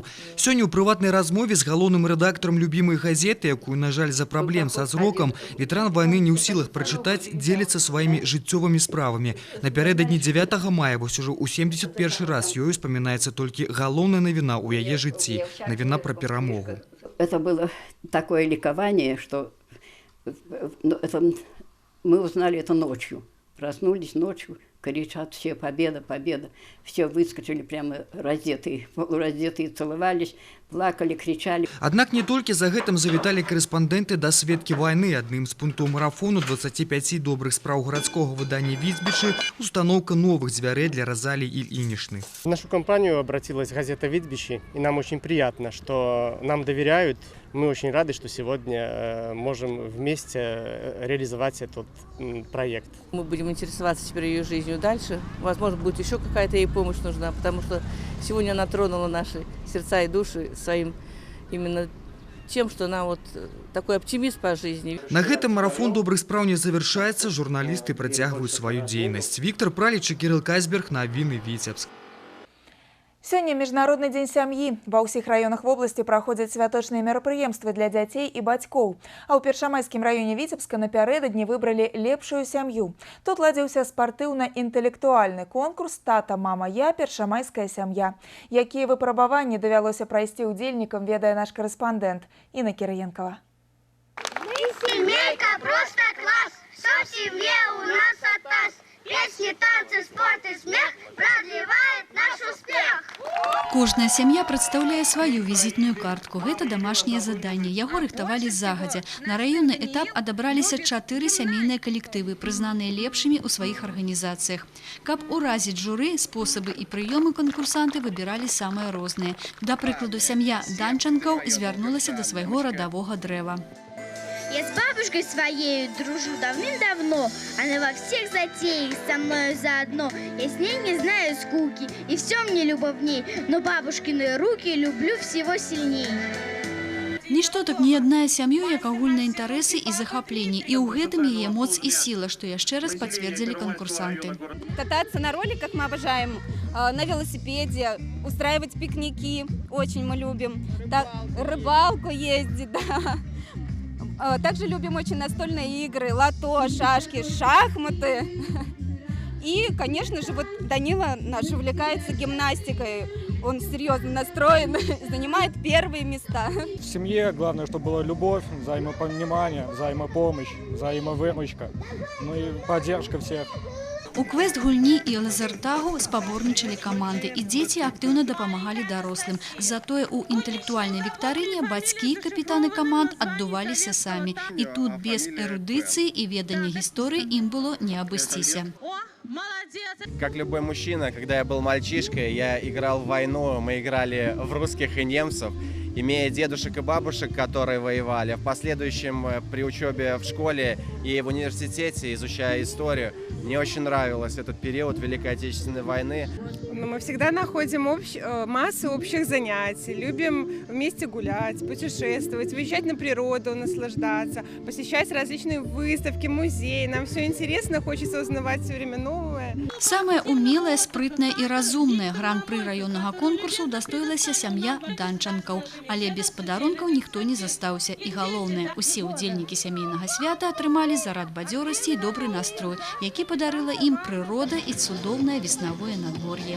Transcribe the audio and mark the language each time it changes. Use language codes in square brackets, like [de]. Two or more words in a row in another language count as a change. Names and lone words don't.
[be] Сёння ў прыватнай размове з галоўным рэдактарам любімай газеты, якую, на жаль, за праблем са зрокам, ветэран вайны не ў сілах прачытаць, дзеліцца сваімі жыццёвымі справамі. Напярэдадні 9 мая, вось ужо ў 71 раз ёй успамінаецца толькі галоўная навіна ў яе жыцці – навіна пра перамогу. [ru] Это было такое ликование, что мы узнали это ночью. Проснулись ночью, кричат все «Победа, победа!». Все выскочили прямо раздетые, полураздетые, целовались, плакали, кричали. [be] Аднак не толькі за гэтым завіталі корэспандэнты да сведкі вайны. Адным з пунктаў марафону 25 добрых спраў гарадскога выдання «Віцбічы» [ru] установка новых [be] дзвярэй для Розалии Ильиничны. [ru] В нашу компанию обратилась газета «Витбичи», и нам очень приятно, что нам доверяют. Мы очень рады, что сегодня можем вместе реализовать этот проект. Мы будем интересоваться теперь ее жизнью дальше. Возможно, будет еще какая-то ей помощь нужна, потому что сегодня она тронула наши сердца и души своим именно тем, что она вот такой оптимист по жизни. [be] На гэтым марафон добрых спраў не завершается. Журналисты працягваюць свою дзейнасць. Виктор Праліч і Кирилл Казберг, навіны Віцебск. Сёння Міжнародны дзень сям'і. Ва ўсіх раёнах вобласці праходзяць святочныя мерапрыемствы для дзяцей і бацькоў. А ў Першамайскім раёне Віцебска напярэдадні выбралі лепшую сям'ю. Тут ладзіўся спартыўна-інтэлектуальны конкурс «Тата, мама, я. Першамайская сям'я». Якія выпрабаванні давялося прайсці ўдзельнікам, ведае наш корэспандэнт Інна Кірыенкова. [ru] Мы семейка, просто класс. Все в семье у нас атас. Песни, танцы, спорт и смех продлевает наш успех. [be] Кожная сям'я прадстаўляе сваю візітную картку. Гэта дамашняе заданне. Яго рыхтавалі загадзя. На раённы этап адабраліся 4 сямейныя калектывы, прызнаныя лепшымі ў сваіх арганізацыях. Каб уразіць журы, спосабы і прыёмы канкурсанты выбіралі самыя розныя. Да прыкладу, сям'я Данчанкаў звярнулася да свайго радавога дрэва. [ru] Я с бабушкой своей дружу давным-давно. Она во всех затеях со мною заодно. Я с ней не знаю скуки, и все мне любовней. Но бабушкины руки люблю всего сильней. [be] Нішто так не яднае сям'ю, як агульныя інтарэсы і захапленні. І ў гэтым яе моц і сіла, што яшчэ раз пацвердзілі конкурсанты. [ru] Кататься на роликах мы обожаем, на велосипеде, устраивать пикники, очень мы любим. Так, рыбалку ездить, да. Также любим очень настольные игры, лото, шашки, шахматы. И, конечно же, вот Данила наш увлекается гимнастикой. Он серьезно настроен, занимает первые места. В семье главное, чтобы была любовь, взаимопонимание, взаимопомощь, взаимовыручка, ну и поддержка всех. [be] У квест-гульні і лазертагу спаборнічалі каманды, і дзеці актыўна дапамагалі дарослым. Затое ў інтэлектуальнай віктарыне бацькі, капітаны каманд аддуваліся самі. І тут без эрудыцыі і ведання гісторыі ім было не абысціся. [ru] Как любой мужчина, когда я был мальчишкой, я играл в войну, мы играли в русских и немцев, имея дедушек и бабушек, которые воевали. В последующем при учебе в школе и в университете, изучая историю, мне очень нравился этот период Великой Отечественной войны. Мы всегда находим массу общих занятий, любим вместе гулять, путешествовать, выезжать на природу, наслаждаться, посещать различные выставки, музеи. Нам все интересно, хочется узнавать все время новое. [be] Самая умелая, спрытная и разумная гран-пры районного конкурсу удостоилася сям'я Данчанкаў. Але без падарункаў ніхто не застаўся. І галоўнае, усе ўдзельнікі сямейнага свята атрымалі зарад бадзёрасці і добры настрой, які падарыла ім прырода і цудоўнае веснавое надвор'е.